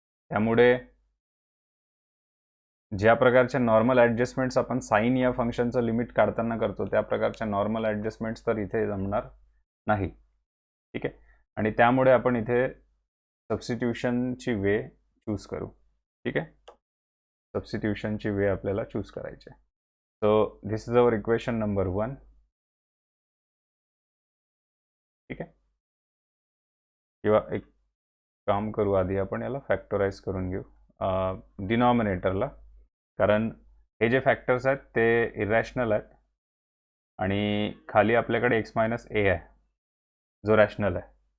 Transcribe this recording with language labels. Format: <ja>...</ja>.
<mr>त्यामुळे ज्या प्रकारच्या नॉर्मल ॲडजस्टमेंट्स आपण साइन या फंक्शनचं लिमिट काढताना करतो त्या प्रकारच्या नॉर्मल ॲडजस्टमेंट्स तर इथे जमणार नाही. ठीक आहे. आणि त्यामुळे आपण इथे सबस्टिट्यूशनची वे चूज करू. ठीक आहे. सबस्टिट्यूशनची वे आपल्याला चूज करायची आहे.</mr> <en>So this is our equation number 1.</en> <mr>ठीक आहे. किंवा एक काम करू, आधी आपण याला फॅक्टराइज करून घेऊ डिनॉमिनेटरला, कारण हे जे फॅक्टर्स आहेत ते इरॅशनल आहेत आणि खाली आपल्याकडे x मायनस ए आहे जो रॅशनल आहे.</mr>